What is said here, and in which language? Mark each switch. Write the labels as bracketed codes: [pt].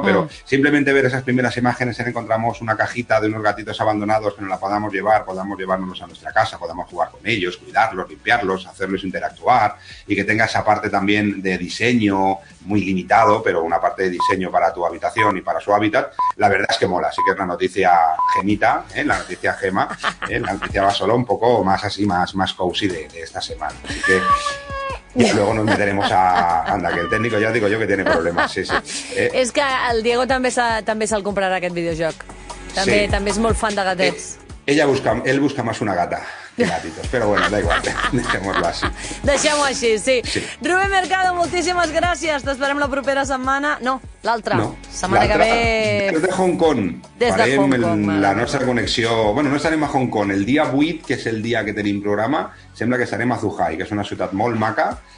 [es] Pero simplemente ver esas primeras imágenes, encontramos una cajita de unos gatitos abandonados que nos la podamos llevárnoslos a nuestra casa, podamos jugar con ellos, cuidarlos, limpiarlos, hacerlos interactuar, y que tenga esa parte también de diseño muy limitado, pero una parte de diseño para tu habitación y para su hábitat. La verdad es que mola, así que es la noticia gemita, la noticia gema, la noticia va solo un poco más así, más cozy de esta semana. Así que ya luego nos meteremos anda, que el técnico [ca] ja digo jo [es] que tiene problemes, sí. [ca] És que el Diego també se'l comprarà aquest videojoc. També és molt fan de gatets. [es] Él busca más una gata que gatitos, pero bueno, da igual, dejémoslo así. [ca] Deixem-ho així, sí. Rubén Mercado, moltíssimes gràcies. T'esperem la propera setmana. No, l'altra. Setmana que ve... Des de Hong Kong. Des de Hong Kong. La nostra connexió... Bueno, no estarem a Hong Kong. El dia 8, que és el dia que tenim programa, sembla que estarem a Zhuhai, que és una ciutat molt maca.